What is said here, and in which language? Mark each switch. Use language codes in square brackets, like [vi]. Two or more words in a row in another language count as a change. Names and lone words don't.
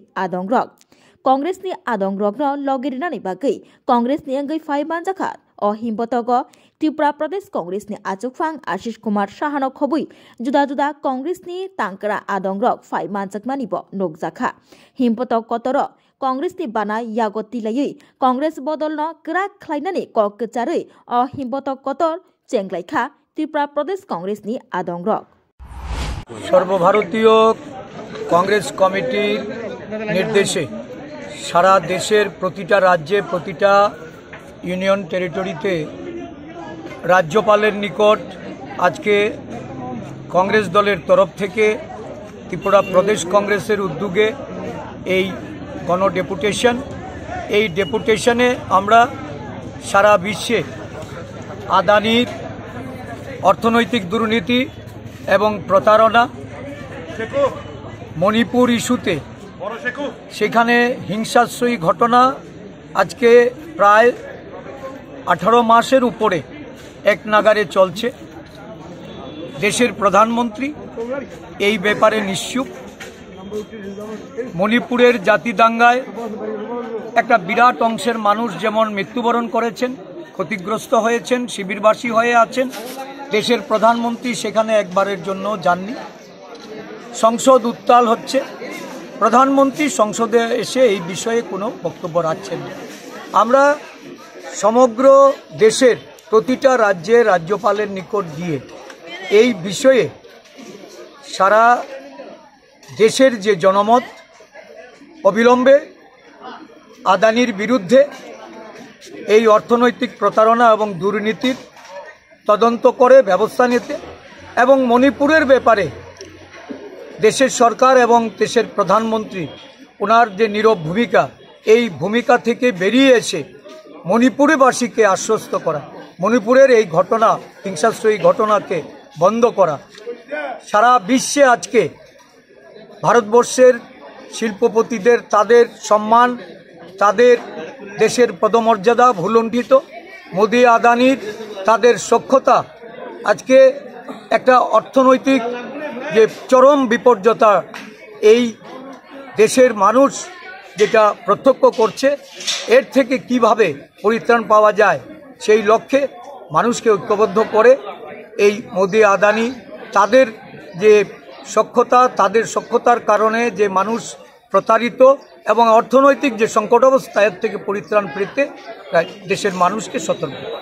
[trp] आदंग्रगनो लगिरिनानि बागै कांग्रेसनि अंगै फाइमानजाखा अ हिमबतग त्रिपुरा प्रदेश कांग्रेसनि आचुकफां आशिष कुमार साहानो खबै जुदा जुदा कांग्रेसनि तांकरा आदंग्रग फाइमानजाकमानिबो नोगजाखा हिमबत कतर कांग्रेसनि बाना यागो तिलायै कांग्रेस बदलनो गोरा खलायनानै ककचारै अ हिमबत कतर चेंग्लायखा त्रिपुरा प्रदेश कांग्रेसनि आदंग्रग [bn] সর্বভারতীয় কংগ্রেস কমিটির নির্দেশে সারা দেশের প্রতিটা রাজ্যে প্রতিটা ইউনিয়ন টেরিটরিতে রাজ্যপালের নিকট আজ কে কংগ্রেস দলের তরফ থেকে ত্রিপুরা প্রদেশ কংগ্রেসের উদ্যোগে এই গণ ডেপুটেশনে আমরা সারা বিশ্বে আদানির অর্থনৈতিক দুর্নীতি এবং প্রতারণা মণিপুর ইস্যুতে সেখানে হিংসাশ্রয়ী ঘটনা আজ কে প্রায় 18 মাসের উপরে এক নাগাড়ে চলছে দেশের প্রধানমন্ত্রী এই ব্যাপারে নিশ্চুপ মণিপুরের জাতি দাঙ্গায় একটা বিরাট অংশের মানুষ যেমন মৃত্যুবরণ করেছেন ক্ষতিগ্রস্ত হয়েছেন শিবিরবাসী হয়ে আছেন দেশের প্রধানমন্ত্রী সেখানে একবারের জন্য যাননি সংসদ উত্তাল হচ্ছে প্রধানমন্ত্রী সংসদে এসে এই বিষয়ে কোনো বক্তব্য রাখছেন না আমরা সমগ্র দেশের প্রতিটা রাজ্যে রাজ্যপালের নিকট গিয়ে এই বিষয়ে সারা দেশের যে জনমত অবিলম্বে আদানির বিরুদ্ধে এই অর্থনৈতিক প্রতারণা এবং দুর্নীতির তদন্ত করে ব্যবস্থা নিতে এবং মণিপুরের ব্যাপারে দেশের সরকার এবং দেশের প্রধানমন্ত্রী ওনার যে নীরব ভূমিকা এই ভূমিকা থেকে বেরিয়ে এসে মণিপুরবাসী কে আশ্বস্ত করা মণিপুরের এই ঘটনা হিংসাশ্রয়ী ঘটনা কে বন্ধ করা সারা বিশ্বে আজ কে ভারতবর্ষের শিল্পপতিদের তাদের সম্মান তাদের দেশের পদমর্যাদা ভুলুণ্ঠিত মোদী আদানির তাদের সক্ষতা আজ কে এক অর্থনৈতিক যে চরম বিপর্যতা এই देशेर मानुष যেটা প্রত্যক্ষ করছে এর থেকে কিভাবে পরিত্রাণ পাওয়া যায় সেই লক্ষ্যে মানুষকে ঐক্যবদ্ধ করে এই মোদি আদানি তাদের যে সক্ষতার কারণে যে মানুষ প্রতারিত এবং অর্থনৈতিক যে সংকট অবস্থা এর থেকে পরিত্রাণ পেতে দেশের মানুষকে সতর্ক করে।